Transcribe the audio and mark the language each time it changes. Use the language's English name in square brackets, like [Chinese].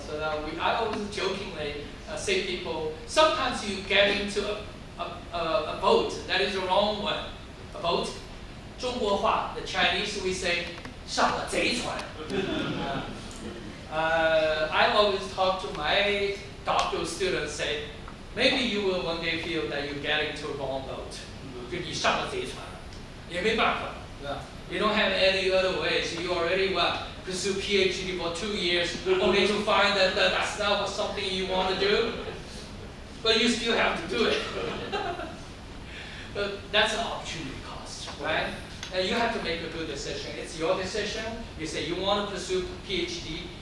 [English] So that I always jokingly say people, sometimes you get into a boat that is the wrong one. A boat, [Chinese] 中国话, [English] the Chinese we say, [Chinese] 上了贼船. [English] I always talk to my doctoral students, say, maybe you will one day feel that you get into a wrong boat. [Chinese] 就你上了贼船，也没办法，对吧? [English] You don't have any other ways. You already pursue Ph.D. for 2 years only to find that that's not something you want to do. but you still have to do it. But that's an opportunity cost, right? And you have to make a good decision. It's your decision. You say you want to pursue Ph.D.